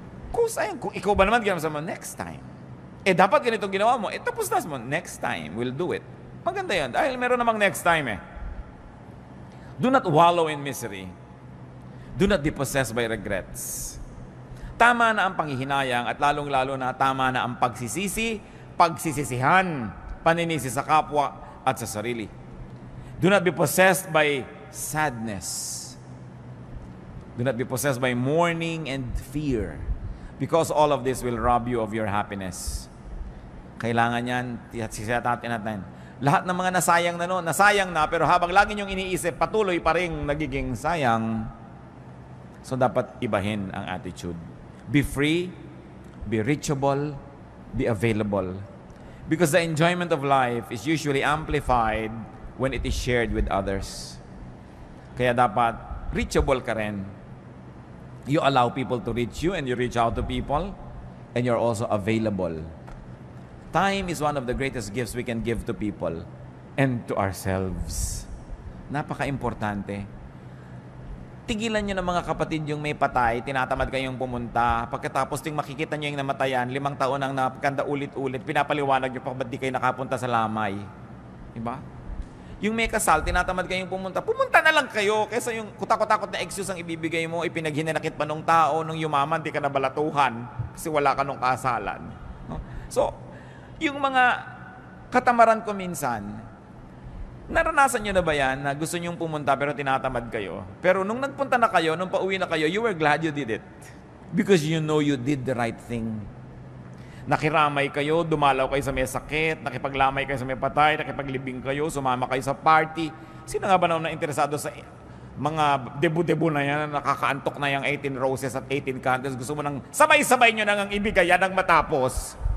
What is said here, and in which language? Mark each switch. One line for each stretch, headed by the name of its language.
Filipino: Kung ikaw ba naman ginawa mo, next time. Eh, dapat ganitong ginawa mo. Eh, tapos na mo, next time,
English: we'll do it.
Filipino: Maganda yan. Dahil meron namang next time eh.
English: Do not wallow in misery. Do not be possessed by regrets.
Filipino: Tama na ang panghihinayang at lalong-lalo na tama na ang pagsisisi, pagsisisihan, paninisi sa kapwa at sa sarili.
English: Do not be possessed by sadness. Do not be possessed by mourning and fear. Because all of this will rob you of your happiness.
Filipino: Kailangan yan, sisitatin natin. Lahat ng mga nasayang na noon, nasayang na, pero habang lagi niyong iniisip, patuloy pa rin nagiging sayang. So dapat ibahin ang attitude.
English: Be free, be reachable, be available. Because the enjoyment of life is usually amplified when it is shared with others.
Filipino: Kaya dapat reachable ka rin.
English: You allow people to reach you and you reach out to people and you're also available. Time is one of the greatest gifts we can give to people and to ourselves.
Filipino: Napaka-importante. Tigilan nyo ng mga kapatid yung may patay, tinatamad kayong pumunta. Pagkatapos ting makikita nyo yung namatayan, 5 taon ang napaganda ulit-ulit, pinapaliwanag nyo pa ba't di kayo nakapunta sa lamay. Diba? Yung may kasal, tinatamad kayong pumunta, pumunta na lang kayo kaysa yung kutakot-takot na excuse ang ibibigay mo, ipinaghinanakit pa nung tao, nung yumaman, di ka na balatuhan kasi wala ka nung kasalan. No? So, yung mga katamaran ko minsan, naranasan nyo na ba yan na gusto nyong pumunta pero tinatamad kayo? Pero nung nagpunta na kayo,
English: nung pauwi na kayo, you were glad you did it. Because you know you did the right thing.
Filipino: Nakiramay kayo, dumalaw kayo sa may sakit, nakipaglamay kayo sa may patay, nakipaglibing kayo, sumama kayo sa party. Sino nga ba na interesado sa mga debu-debu na yan, nakakaantok na yung 18 roses at 18 candles, gusto mo nang sabay-sabay nyo nang ibigay yan ang matapos.